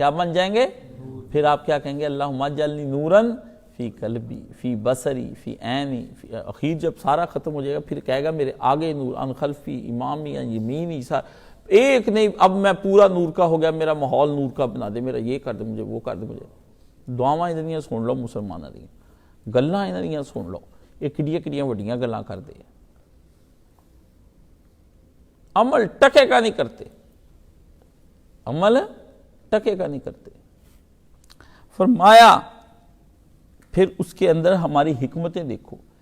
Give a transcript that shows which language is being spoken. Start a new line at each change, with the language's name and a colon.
Urdu: کیا بن جائیں گے؟ پھر آپ کیا کہیں گے؟
Arabic: اللہم اجعلنی نوراً فی قلبی فی بصری فی عینی.
Urdu: اخیر جب سارا ختم ہو جائے گا پھر کہے گا میرے آگے نور،
Arabic: ان خلفی امامی ان یمینی.
Urdu: ایک نہیں، اب میں پورا نور کا ہو گیا، میرا ماحول نور کا بنا دے، میرا یہ کر دے، مجھے وہ کر دے.
Punjabi: مجھے دعاواں ادھر سن لو مسلمانوں دی، گلاں ادھر سن لو. یہ کڑیاں وڈیاں گلاں کر دے،
Urdu: عمل ٹکے کا نہیں کرتے. عمل ٹکے کا نہیں کرتے. فرمایا پھر اس کے اندر ہماری حکمتیں دیکھو.